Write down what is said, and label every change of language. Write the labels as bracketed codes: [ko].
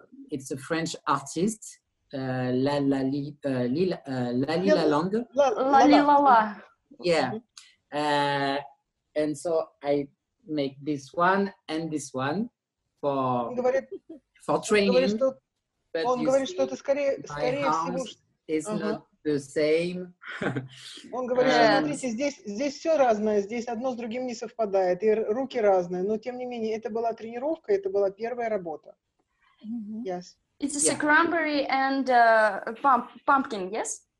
[en] It's a French artist, Lali Lalande. Lalilala. Yeah. And so I make this one and this one for training. But [ru] он говорит, что это скорее всего... [en] It's not the same. [ru] Он говорит, что смотрите, здесь все разное, здесь одно с другим не совпадает, и руки разные, но тем не менее, это была тренировка, это была первая работа. [en] Yes. It's a cranberry and pumpkin, yes?